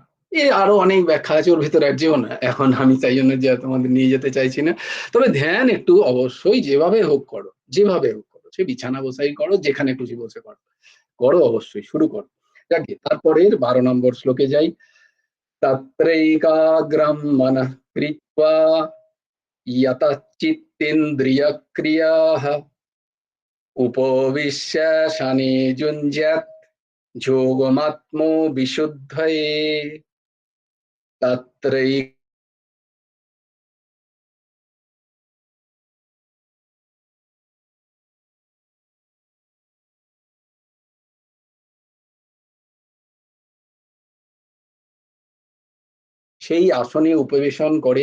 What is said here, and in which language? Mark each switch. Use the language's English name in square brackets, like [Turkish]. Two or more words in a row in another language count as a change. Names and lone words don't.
[Bangla] আরো অনেক ব্যাখ্যা আছে, ওর ভিতরে আর যেও না এখন, আমি তাই জন্য যে তোমাদের নিয়ে যেতে চাইছি না। তবে ধ্যান একটু অবশ্যই যেভাবে হোক করো, যেভাবে হোক করো, সে বিছানা বসাই করো, যেখানে খুশি বসে করো, করো, অবশ্যই শুরু করো। যাকে তারপরের 12 নম্বর শ্লোকে যাই। [Sanskrit] তত্রৈকাগ্রম মনঃ কৃত্বা यतचित्तेन्द्रियक्रियाः उपविश्य शने युञ्ज्यात् যোগমাত্মো বিশুদ্ধয়ে। [Bangla] তত্রৈ সেই আসনে উপবেশন করে